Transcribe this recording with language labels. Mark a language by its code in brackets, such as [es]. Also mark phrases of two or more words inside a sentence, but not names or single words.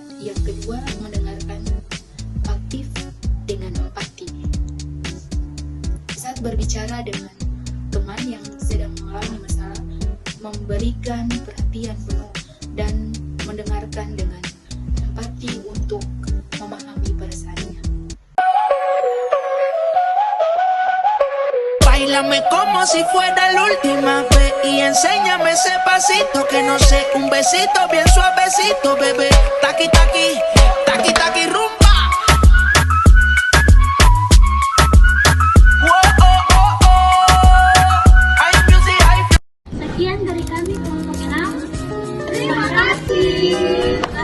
[id] Yang kedua, mendengarkan aktif dengan empati. Saat berbicara dengan teman yang sedang mengalami masalah, memberikan perhatian penuh dan mendengarkan dengan empati untuk memahami perasaannya. [es] Báilame como si fuera la última vez y enséñame ese pasito que no sé, un besito bien suavecito, bebé. Taqui taqui, taqui taqui rumba. [id] Sekian dari kami kelompok 6. Terima kasih.